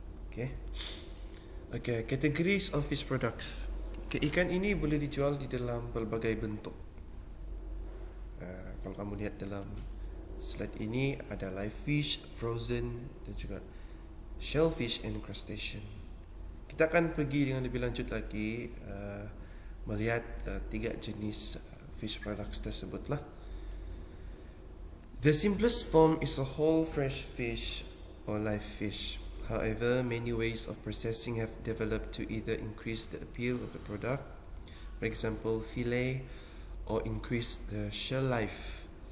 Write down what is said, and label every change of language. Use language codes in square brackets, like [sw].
[en] Okay, categories of fish products. [ms] Ikan ini boleh dijual di dalam pelbagai bentuk. Kalau kamu lihat dalam slide ini ada live fish, frozen dan juga shellfish and crustacean. Kita akan pergi dengan lebih lanjut lagi melihat tiga jenis fish products tersebutlah. [en] The simplest form is a whole fresh fish or live fish. However, many ways of processing have developed to either increase the appeal of the product, for example, fillet, or increase the shell life.